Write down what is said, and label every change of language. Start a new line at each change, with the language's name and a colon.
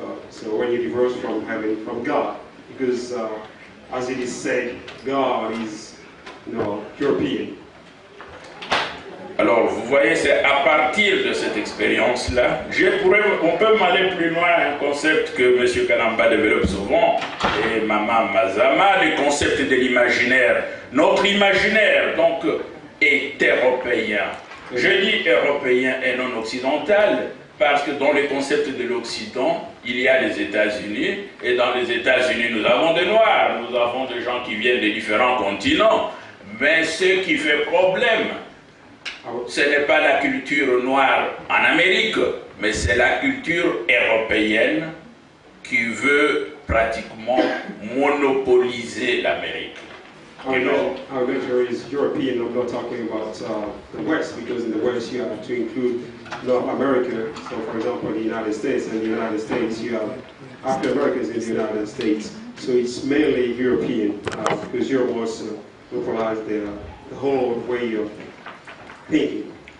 English: So when you divorce from heaven, from God, because as it is said, God is, European.
French: Alors, vous voyez, c'est à partir de cette expérience-là, on peut m'aller plus loin, un concept que M. Kalamba développe souvent, et Maman Mazama, le concept de l'imaginaire. Notre imaginaire, donc, est européen. Je dis européen et non occidental, parce que dans les concepts de l'Occident, il y a les États-Unis, et dans les États-Unis, nous avons des Noirs, nous avons des gens qui viennent de différents continents, mais ce qui fait problème, ce n'est pas la culture noire en Amérique, mais c'est la culture européenne qui veut pratiquement monopoliser l'Amérique.
English: Our measure is European. I'm not talking about the West, because in the West you have to include North America. So, for example, the United States, and the United States you have African Americans in the United States. So it's mainly European, because Europe wants to localize the whole way of thinking.